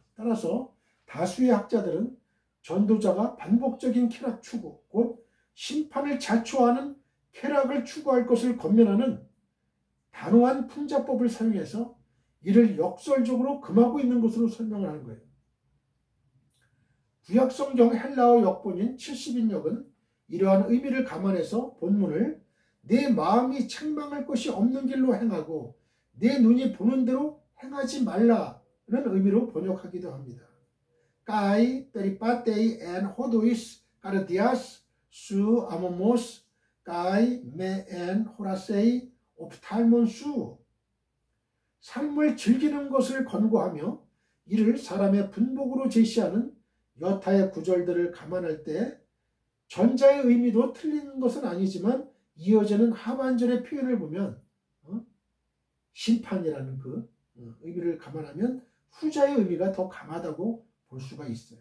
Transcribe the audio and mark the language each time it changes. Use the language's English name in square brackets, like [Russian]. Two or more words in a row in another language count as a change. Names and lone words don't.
[Korean] 따라서 다수의 학자들은 전도자가 반복적인 쾌락 추구, 곧 심판을 자초하는 쾌락을 추구할 것을 권면하는 단호한 풍자법을 사용해서 이를 역설적으로 금하고 있는 것으로 설명을 하는 거예요. 구약성경 헬라어 역본인 70인역은 이러한 의미를 감안해서 본문을 내 마음이 책망할 것이 없는 길로 행하고 내 눈이 보는 대로 행하지 말라는 의미로 번역하기도 합니다. [Greek] καὶ περιπάτει ἐν ὁδοῖς καρδίας σου ἄμωμος καὶ μὴ ἐν ὁράσει ὀφθαλμῶν σου [Korean] 삶을 즐기는 것을 권고하며 이를 사람의 분복으로 제시하는 여타의 구절들을 감안할 때 전자의 의미도 틀린 것은 아니지만 이어지는 하반절의 표현을 보면 심판이라는 그 의미를 감안하면 후자의 의미가 더 강하다고 볼 수가 있어요.